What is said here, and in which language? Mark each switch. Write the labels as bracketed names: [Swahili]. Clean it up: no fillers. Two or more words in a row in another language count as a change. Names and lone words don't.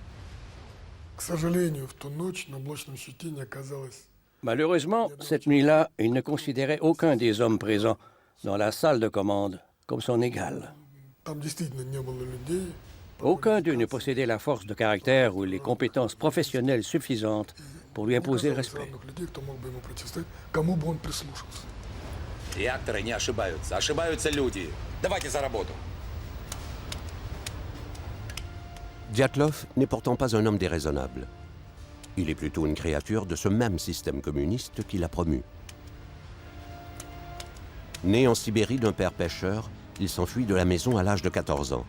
[French] Malheureusement, cette nuit-là, il ne considérait aucun des hommes présents dans la salle de commande comme son égal. Aucun d'eux ne possédait la force de caractère ou les compétences professionnelles suffisantes pour lui imposer le respect. [Russian] Реакторы не ошибаются, ошибаются люди. Давайте за работу. [French] Dyatlov n'est pourtant pas un homme déraisonnable. Il est plutôt une créature de ce même système communiste qu'il a promu. Né en Sibérie d'un père pêcheur, il s'enfuit de la maison à l'âge de 14 ans.